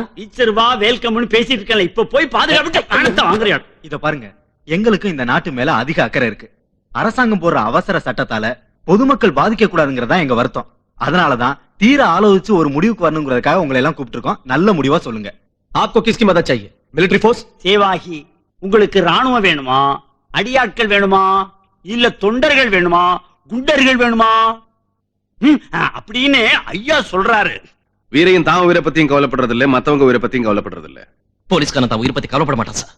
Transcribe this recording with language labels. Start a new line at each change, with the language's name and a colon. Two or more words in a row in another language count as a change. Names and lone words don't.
Tamil: வீச்சருவா வேல்கம்புன்னு பேசிட்டு இருக்கல, இப்ப போய் பாதுகாப்பு பணத்தை வாங்குறியா? இத பாருங்க, எங்களுக்கு இந்த நாட்டு மேல அதிக அக்கறை இருக்கு. அரசாங்கம் போடுற அவசர சட்டத்தால பொதுமக்கள் பாதிக்க கூடாதுங்கிறதா எங்க வருத்தம். அதனாலதான் தீர ஆலோசிச்சு ஒரு முடிவுக்கு வரணுங்கிறதுக்காக உங்களை எல்லாம் கூப்பிட்டுருக்கோம். நல்ல முடிவா சொல்லுங்க.
Hindi: आपको किसकी मदद चाहिए?
English: military force?
Tamil: சேவாகி, உங்களுக்கு ராணுவம் வேணுமா, அடியாட்கள் வேணுமா, இல்ல தொண்டர்கள் வேணுமா, குண்டர்கள் வேணுமா? அப்படின்னு ஐயா சொல்றாரு. வீரையும் தான் உயிரை பத்தியும் கவலைப்படுறது இல்ல, மத்தவங்க உயிரை பத்தியும் கவலைப்படுறது இல்ல. போலீஸ்காரன் தான் உயிர் பத்தி கவலைப்பட மாட்டான் சார்.